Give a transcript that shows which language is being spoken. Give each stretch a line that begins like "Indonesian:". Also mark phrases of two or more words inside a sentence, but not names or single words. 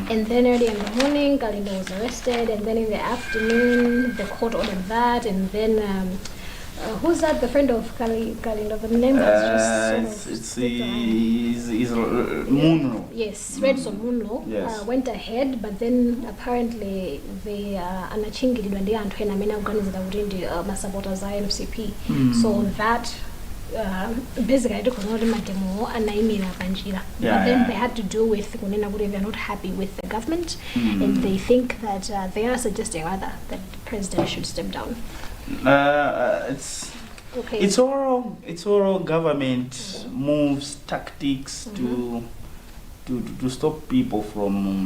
English: And then early in the morning, Kalindo was arrested, and then in the afternoon, the court ordered that, and then who's that? The friend of Kalindo. The name was just it's Munro. Yes, Redson Munro. Yes. Went ahead, but then apparently the
Nyanja: anachingilidwa ndi anthu ena amene akuganiza kuti ndi masupporters a MCP.
English: So that basically
Nyanja: mademo anaimira panjira,
English: but Yeah, then yeah. they had to do with
Nyanja: kunena kuti
English: they're not happy with the government, and they think that they are suggesting rather that the president should step down. It's Okay. it's all government moves, tactics to stop people from